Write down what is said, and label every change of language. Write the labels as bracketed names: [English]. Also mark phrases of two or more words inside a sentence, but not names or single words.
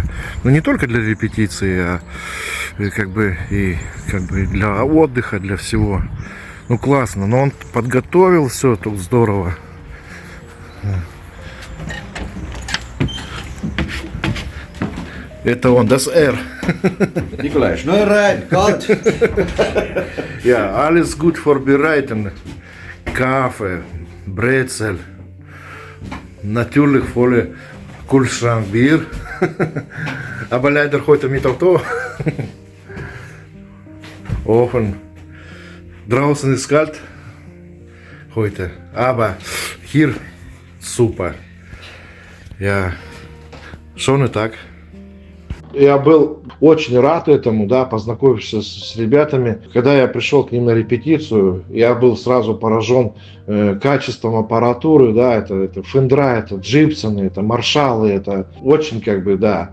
[Russian] Но не только для репетиции, а как бы и для отдыха, для всего. Ну, классно. Но он подготовил все, тут здорово. Это он, [German] das R. Nikolai, schnell rein, kalt. Ja, alles gut vorbereiten. Kaffee, Brezel. Natürlich volle Kühlschrank Bier. Aber leider heute mit Auto. offen. Draußen ist kalt heute, aber hier super. Ja, schönen Tag. [Russian] Я был очень рад этому, да, познакомившись с ребятами. Когда я пришел к ним на репетицию, я был сразу поражен качеством аппаратуры, да, это Фендра, это Джипсоны, это Маршаллы, это очень как бы, да.